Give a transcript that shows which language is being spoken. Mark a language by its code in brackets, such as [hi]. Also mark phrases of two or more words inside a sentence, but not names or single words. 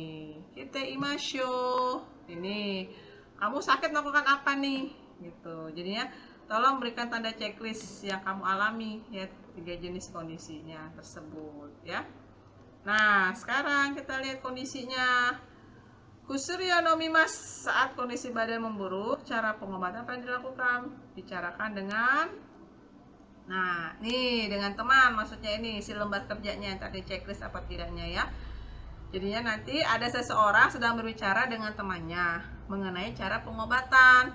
[id] Kita imasyo. Ini kamu sakit melakukan apa nih? Gitu. Jadinya tolong berikan tanda checklist yang kamu alami ya, 3 jenis kondisinya tersebut ya. Nah, sekarang kita lihat kondisinya. [ja] 薬を飲みます, [id] saat kondisi badan memburuk, cara pengobatan apa yang dilakukan? Bicarakan dengan dengan teman, maksudnya ini si lembar kerjanya tadi checklist apa tidaknya ya. Jadinya nanti ada seseorang sedang berbicara dengan temannya mengenai cara pengobatan.